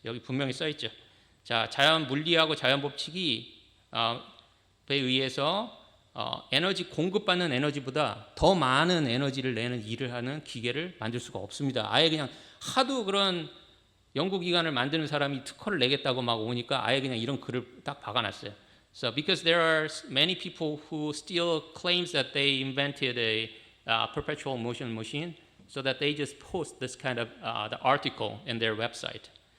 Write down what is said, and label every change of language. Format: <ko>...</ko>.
<ko>여기 분명히 써 있죠. 자, 자연 물리하고 자연 법칙이 에 의해서 에너지 공급받는 에너지보다 더 많은 에너지를 내는 일을 하는 기계를 만들 수가 없습니다. 아예 그냥 하도 그런 연구기관을 만드는 사람이 특허를 내겠다고 막 오니까 아예 그냥 이런 글을 딱 박아놨어요.</ko> <en>So because there are many people who still claims that they invented a perpetual motion machine, so that they just post this kind of the article in their website.</en>